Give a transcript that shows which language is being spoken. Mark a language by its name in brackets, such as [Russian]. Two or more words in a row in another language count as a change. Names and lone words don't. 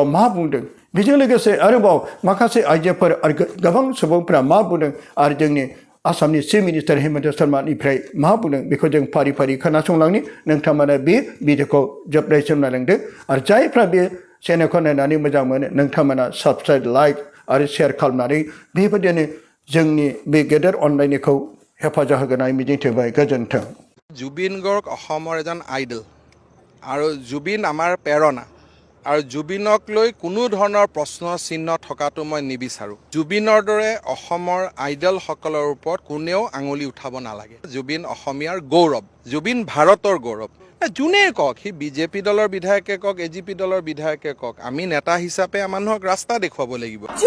[Bodo] मा बुंदों बेजों लोगोसे आरोबाव माखासे आइजोफोर आरो गोबां सुबुंफोरा मा बुंदों आरो जोंनि आसामनि [English] chief minister [Bodo] हेमन्त शर्मानिफ्राय मा बुंदों बेखौ जों फारि फारि खोनासंलांनि नोंथांमोना बे भिडिअखौ जोबनायसिम नायलांदो आरो जायफ्रा बे चेनेलखौ नायनानै मोजां मोनो नोंथांमोना [English] subscribe like [Bodo] आरो शेयार खालामनानै बेबायदिनो जोंनि बे गेदेर अनलायनायखौ हेफाजाब होगोन आं मिजिंथिबाय गोजोन्थों [Assamese] জুবিন গাৰ্গ অসমৰ এজন আইডল আৰু জুবিন আমাৰ প্ৰেৰণা আৰু জুবিনক লৈ কোনো ধৰণৰ প্ৰশ্ন চিহ্ন থকাটো মই নিবিচাৰোঁ জুবিনৰ দৰে অসমৰ আইডলসকলৰ ওপৰত কোনেও আঙুলি উঠাব নালাগে জুবিন অসমীয়াৰ গৌৰৱ জুবিন ভাৰতৰ গৌৰৱ যোনেই কওক সি বিজেপি দলৰ বিধায়কে কওক এজিপি দলৰ বিধায়কে কওক আমি নেতা হিচাপে মানুহক ৰাস্তা দেখুৱাব লাগিব